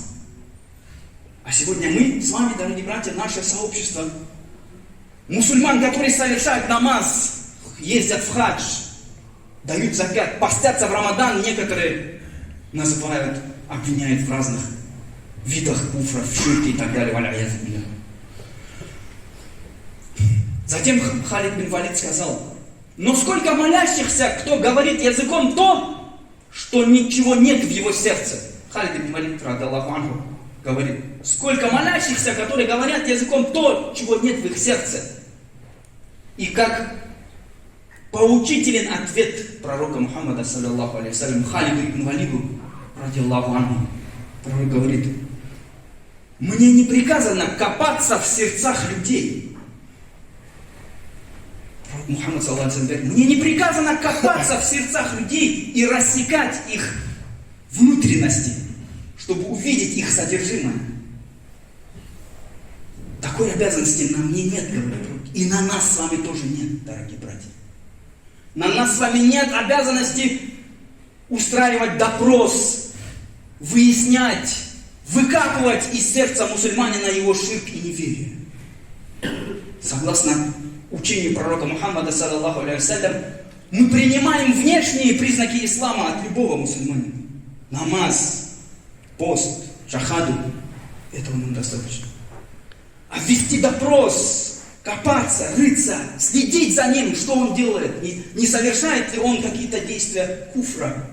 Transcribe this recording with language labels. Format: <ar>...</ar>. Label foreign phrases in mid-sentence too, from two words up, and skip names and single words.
<ru>А сегодня мы с вами, дорогие братья, наше сообщество мусульман, которые совершают намаз, ездят в хадж, дают закат, постятся в Рамадан, некоторые называют, обвиняют в разных видах куфра, в ширке и так далее. Затем Халид бин Валид сказал: но сколько молящихся, кто говорит языком то, что ничего нет в его сердце. Халид бин Валид,</ru> <ar>رضي الله عنه,</ar> <ru>говорит: сколько молящихся, которые говорят языком то, чего нет в их сердце. И как поучителен ответ пророка Мухаммада,</ru> <ar>صلى الله عليه وسلم,</ar> <ru>Халиду ибн Валиду,</ru> <ar>رضي الله عنه,</ar> <ru>пророк говорит: мне не приказано копаться в сердцах людей. Пророк Мухаммад,</ru> <ar>صلى الله عليه وسلم,</ar> <ru>мне не приказано копаться в сердцах людей и рассекать их внутренности, чтобы увидеть их содержимое. Такой обязанности на мне нет, говорит пророк. И на нас с вами тоже нет, дорогие братья. На нас с вами нет обязанности устраивать допрос, выяснять, выкапывать из сердца мусульманина его ширк и неверие. Согласно учению пророка Мухаммада,</ru> <ar>صلى الله عليه وسلم,</ar> <ru>мы принимаем внешние признаки ислама от любого мусульманина. Намаз, пост, шахаду. Этого нам достаточно. А вести допрос, копаться, рыться, следить за ним, что он делает, не совершает ли он какие-то действия куфра.</ru>